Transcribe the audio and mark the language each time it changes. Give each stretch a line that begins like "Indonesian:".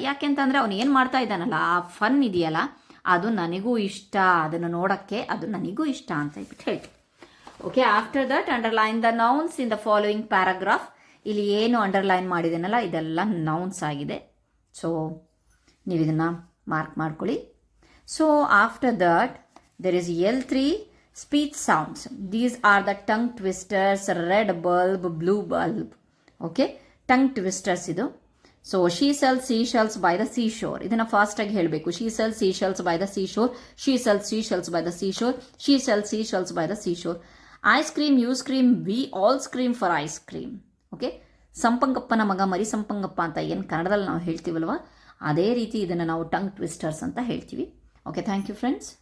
Kannada: ಯಾಕೆ ಅಂತಂದರೆ ಅವನು ಏನು ಮಾಡ್ತಾ ಇದ್ದಾನಲ್ಲ ಆ ಫನ್ ಇದೆಯಲ್ಲ ಅದು ನನಗೂ ಇಷ್ಟ, ಅದನ್ನು ನೋಡೋಕ್ಕೆ ಅದು ನನಗೂ ಇಷ್ಟ ಅಂತ ಹೇಳ್ಬಿಟ್ಟು ಹೇಳ್ತೀನಿ.
English: Okay, after that underline the nouns in the following paragraph.
Kannada: ಇಲ್ಲಿ ಏನು ಅಂಡರ್ಲೈನ್ ಮಾಡಿದ್ದೇನಲ್ಲ ಇದೆಲ್ಲ ನೌನ್ಸ್ ಆಗಿದೆ. ಸೊ ನೀವು ಇದನ್ನು ಮಾರ್ಕ್ ಮಾಡ್ಕೊಳ್ಳಿ.
English: So after that there is L3 speech sounds. These are the tongue twisters, red bulb, blue bulb. Okay, tongue twisters
Kannada: idu.
English: So she sells seashells by the seashore.
Kannada: ಇದನ್ನ fast ಆಗಿ ಹೇಳಬೇಕು.
English: She sells seashells by the seashore. She sells seashells by the seashore. She sells seashells by the seashore. Ice cream, you scream, we all scream for ice cream.
Kannada: Okay, ಸಂಪಂಗಪ್ಪನ ಮಗ ಮರಿ ಸಂಪಂಗಪ್ಪ ಅಂತ ಏನು ಕನ್ನಡದಲ್ಲಿ ನಾವು ಹೇಳ್ತೀವಲ್ವ ಅದೇ ರೀತಿ ಇದನ್ನು ನಾವು ಟಂಗ್ ಟ್ವಿಸ್ಟರ್ಸ್ ಅಂತ ಹೇಳ್ತೀವಿ.
English: Okay, thank you friends.